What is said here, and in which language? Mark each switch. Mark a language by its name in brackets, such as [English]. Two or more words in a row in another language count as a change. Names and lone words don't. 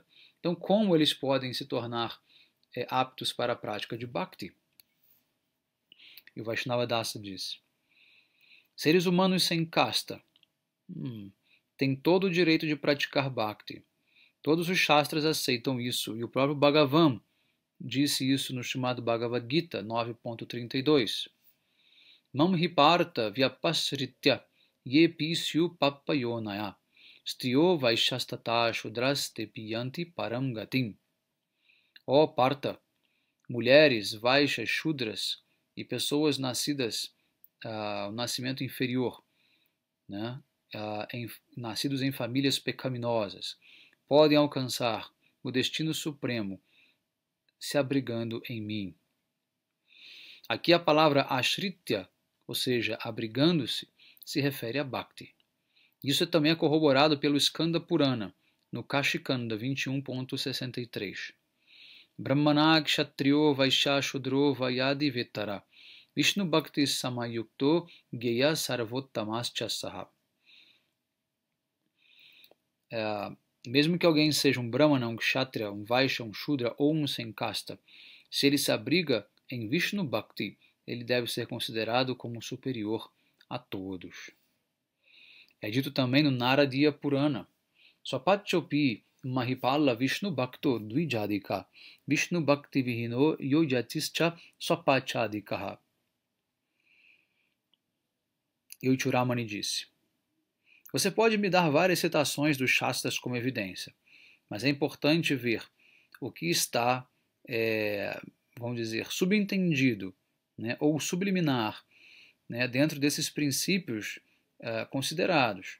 [Portuguese] Então, como eles podem se tornar aptos para a prática de Bhakti? E o Vaishnava Dasa diz: seres humanos sem casta têm todo o direito de praticar Bhakti. Todos os Shastras aceitam isso, e o próprio Bhagavan disse isso no chamado Bhagavad Gita 9.32. [Sanskrit] Mam hiparta vyapasritya ye pisyu pappayonaya striyo vaishastata shudraste piyanti param gatim. [Portuguese] Ó Parta, mulheres, vaixas, shudras e pessoas nascidas ao nascimento inferior, né, nascidos em famílias pecaminosas, podem alcançar o destino supremo se abrigando em mim. Aqui a palavra ashritya, ou seja, abrigando-se, se refere a Bhakti. Isso também é corroborado pelo Skanda Purana, no Kashikanda 21.63. [Sanskrit] Brahmana kshatriyo vaishya shudro vayadi vetara Vishnu Bhakti samayukto geya sarvottamascha saha. [Portuguese] Mesmo que alguém seja um Brahmana, um Kshatriya, um Vaishya, um Shudra ou um sem casta, se ele se abriga em Vishnu Bhakti, ele deve ser considerado como superior a todos. É dito também no [Sanskrit] Naradiya Purana: Swapachopi Mahipala Vishnu Bhakto Dvijadika Vishnu Bhakti Vihino Yojatischa Swapachadikaha. [Portuguese] Yuchuramani disse: você pode me dar várias citações dos Shastras como evidência, mas é importante ver o que está, vamos dizer, subentendido, né, ou subliminar, né, dentro desses princípios considerados.